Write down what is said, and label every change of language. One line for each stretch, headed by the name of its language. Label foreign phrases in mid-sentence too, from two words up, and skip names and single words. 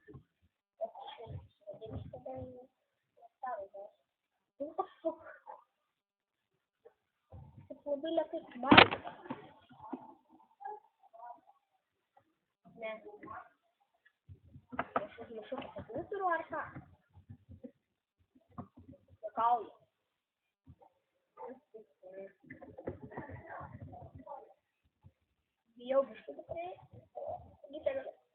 Lithuanian: Vadinasi, tada nesąlygos.
English: What the fuck?
Lithuanian: Taip labai lėtai balta. Ne. Aš užmiršau, kad turiu ar ką? Juokauju. Bijau biškutį prie gitarą.